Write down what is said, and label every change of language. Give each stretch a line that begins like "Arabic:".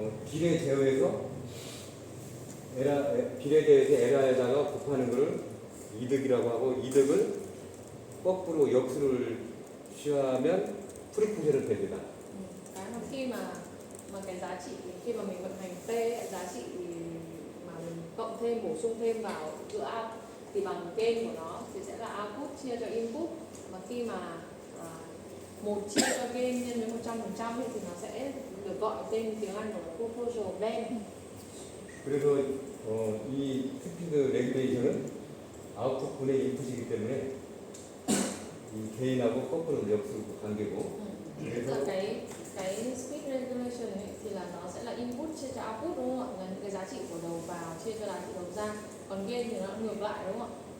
Korean: 비례 제어에서 비례 제어에서 에라에다가 곱하는 것을 이득이라고 하고, 이득을 거꾸로 역수를 취하면 프로포셔널 밴드다.
Vietnamese: Cái mà khi mà cái giá trị khi mà mình vận hành P ấy, giá trị mà mình cộng thêm bổ sung thêm vào giữa out thì bằng gain của nó thì sẽ là output chia cho input, mà khi mà một chia cho gain nhân với 100% ấy, thì nó sẽ được gọi tên tiếng Anh của nó proportional band.
Korean: 그래서 이 스피드 레귤레이션은 아웃풋분의 인풋이기 때문에 이 개인하고 거꾸로 역수 관계고,
Vietnamese: Tức là cái speed regulation ấy, thì là nó sẽ là input chia cho output đúng không ạ? Là những cái giá trị của đầu vào chia cho giá trị đầu ra. Còn gain thì nó ngược lại đúng không ạ?